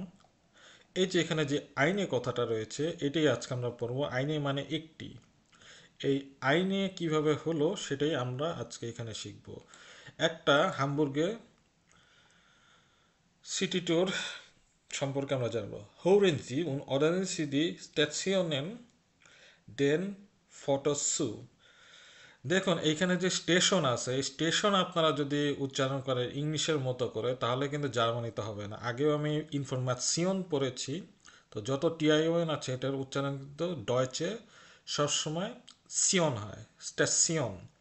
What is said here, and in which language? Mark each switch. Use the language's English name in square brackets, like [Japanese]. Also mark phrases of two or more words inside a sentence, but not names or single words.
[Bangla] এই যে এখানে যে আইনে কথাটা রয়েছে, এটাই আজকে আমরা পড়বো। আইনে মানে একটি, এই আইনে কিভাবে হলো সেটাই আমরা আজকে এখানে শিখব। একটা হামবুর্গে সিটি ট্যুর সম্পর্কে আমরা জানবো। [German] Hören Sie und ordnen Sie die Stationen den Fotos zu। [Bangla] দেখুন এইখানে যে স্টেশন আছে, এই স্টেশন আপনারা যদি উচ্চারণ করেন ইংলিশের মতো করে, তাহলে কিন্তু জার্মানিতে হবে না। আগেও আমি ইনফরমেশন পড়েছি। তো যত টিআইওএন আছে এটার উচ্চারণ কিন্তু ডয়চে সবসময় সিয়ন হয়, স্টেশন।